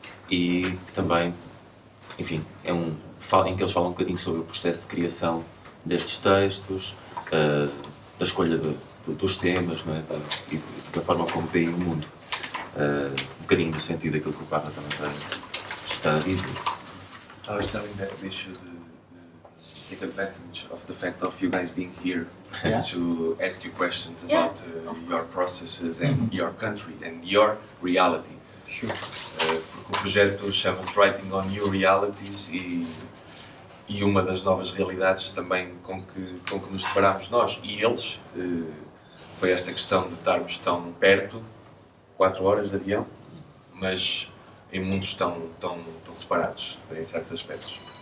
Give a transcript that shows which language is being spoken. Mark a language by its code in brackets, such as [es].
[pt] E que também, enfim, em que eles falam um bocadinho sobre o processo de criação destes textos, da escolha dos temas, não é? E da forma como veem o mundo. Um bocadinho no sentido daquilo que o Papa também está a dizer. [en] I was telling that we should take advantage of the fact of you guys being here to ask you questions about your processes and your country and your reality. Sure. [pt] Porque o projeto chama-se Writing on New Realities e uma das novas realidades também com que nos deparamos nós e eles foi esta questão de estarmos tão perto, 4 horas de avião, mas em mundos tão separados em certos aspectos.